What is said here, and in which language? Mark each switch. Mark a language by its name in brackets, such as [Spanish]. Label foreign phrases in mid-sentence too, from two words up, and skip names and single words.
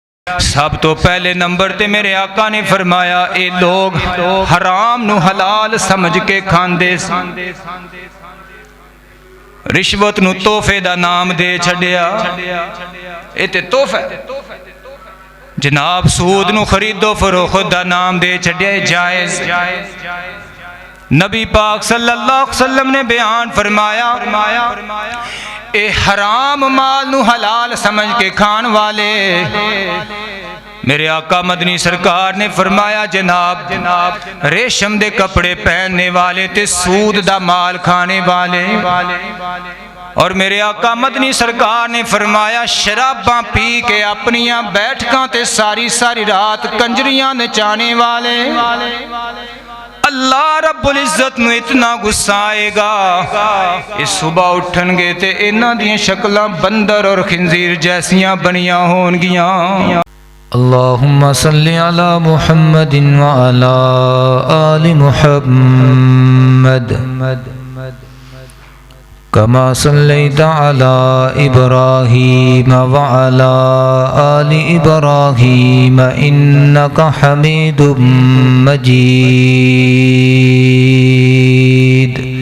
[Punjabi] سب تو پہلے نمبر تے میرے آقا نے فرمایا اے لوگ حرام نو حلال سمجھ کے کھاندے رشوت نو تحفے دا نام دے چھڈیا اے تے تحفہ جناب سود نو خرید و فروخت دا نام دے چھڈیا جائز نبی پاک [Arabic] صلی اللہ علیہ وسلم [Punjabi] نے بیان فرمایا اے حرام مال نو حلال سمجھ کے کھان والے میرے آقا مدنی سرکار نے فرمایا جناب ریشم دے کپڑے پہننے والے تے سود دا مال کھانے والے اور میرے آقا مدنی سرکار نے فرمایا شراباں پی کے اپنیاں بیٹھکاں تے ساری رات کنجریاں نچانے والے اللہ رب العزت نو اتنا غصہ آئے گا اس صبح اٹھن گے تے انہاں دیاں شکلاں بندر اور خنزیر جیسیاں بنیاں ہون گیاں [Arabic] اللہم صلی علی محمد وعلی آل محمد کما صلیت علی ابراہیم وعلی آل ابراہیم انکا حمید مجید